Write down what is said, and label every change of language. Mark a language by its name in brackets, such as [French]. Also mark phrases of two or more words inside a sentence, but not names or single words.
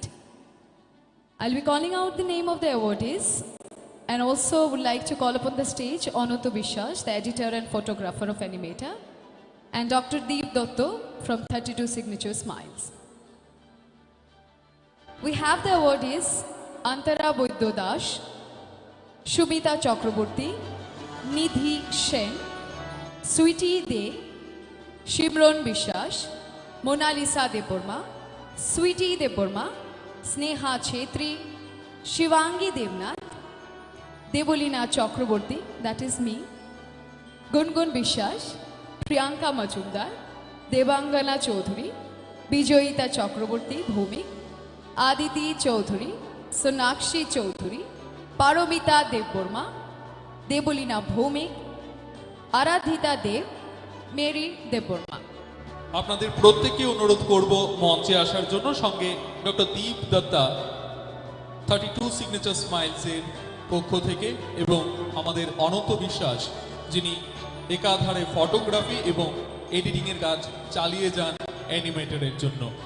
[English] I'll be calling out the name of the awardees. And also would like to call upon the stage Ananto Bishwas, the editor and photographer of Animator, and Dr. Deep Dotto from 32 Signature Smiles. We have the awardees Antara Boidyodash, Shubita Chakraborty, Nidhi Shen, Sweetie De, Shimron Bishwas, Mona Lisa Deborma, Sweetie Deborma, Sneha Chetri, Shivangi Devnath, Debolina Chakraborty, that is me, Gungun Bishwas, Priyanka Majumdar, Devangana Chaudhuri, Bijoyita Chakraborty, Bhumik, Aditi Chaudhuri, Sonakshi Chaudhuri, Paromita Deborma, Debolina Bhumik, Aradhita Dev, মেরি দেববর্মা। [Bangla] আপনাদের প্রত্যেককে অনুরোধ করব মঞ্চে আসার জন্য। সঙ্গে ডক্টর দীপ দত্তা 32 সিগনেচার স্মাইলসের পক্ষ থেকে এবং আমাদের অনন্ত বিশ্বাস, যিনি একাধারে ফটোগ্রাফি এবং এডিটিংয়ের কাজ চালিয়ে যান অ্যানিমেটরের জন্য।